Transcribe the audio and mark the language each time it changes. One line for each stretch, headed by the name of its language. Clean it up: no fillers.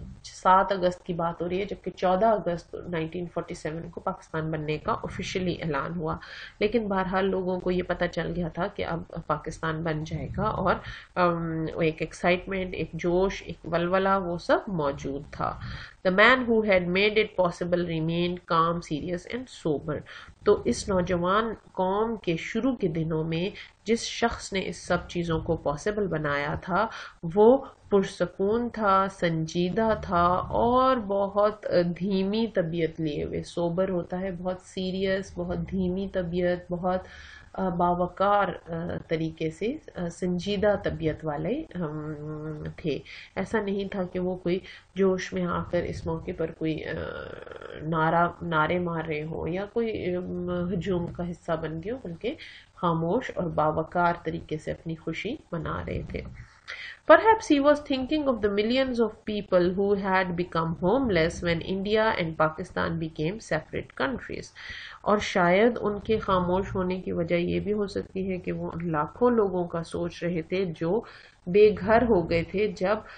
Urdu: 7 اگست کی بات ہو رہی ہے, جبکہ 14 اگست 1947 کو پاکستان بننے کا آفیشلی اعلان ہوا. لیکن بہرحال لوگوں کو یہ پتہ چل گیا تھا کہ اب پاکستان بن جائے گا, اور ایک ایکسائٹمنٹ, ایک جوش, ایک ولولہ, وہ سب موجود تھا.
English: The man who had made it possible remained calm, serious and sober.
Urdu: تو اس نوجوان قوم کے شروع کے دنوں میں جس شخص نے اس سب چیزوں کو پاسبل بنایا تھا وہ پرسکون تھا, سنجیدہ تھا اور بہت دھیمی طبیعت لیے ہوئے. سوبر ہوتا ہے بہت سیریس, بہت دھیمی طبیعت, بہت باوقار طریقے سے سنجیدہ طبیعت والے تھے. ایسا نہیں تھا کہ وہ کوئی جوش میں آ کر اس موقع پر کوئی نعرے مار رہے ہوں یا کوئی ہجوم کا حصہ بن گئے ہو, بلکہ خاموش اور باوقار طریقے سے اپنی خوشی منا رہے تھے.
English: Perhaps he was thinking of the millions of people who had become homeless when India and Pakistan became separate countries.
Urdu: اور شاید ان کے خاموش ہونے کی وجہ یہ بھی ہو سکتی ہے کہ وہ لاکھوں لوگوں کا سوچ رہے تھے جو بے گھر ہو گئے تھے جب